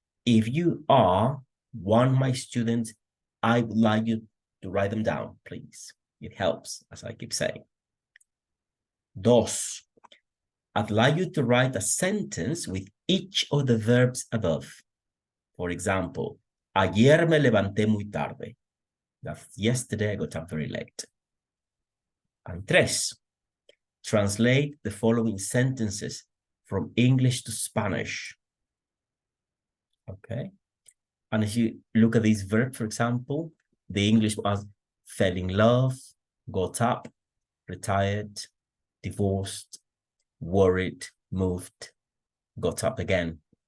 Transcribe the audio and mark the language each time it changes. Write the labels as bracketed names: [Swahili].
[English] If you are one of my students, I would like you to write them down, please. It helps, as I keep saying. 2. I'd like you to write a sentence with each of the verbs above. For example, [Spanish] ayer me levanté muy tarde. [English] That's yesterday I got up very late. And 3. Translate the following sentences from English to Spanish. Okay. And if you look at this verb, for example, the English was fell in love, got up, retired, divorced, worried, moved, got up again.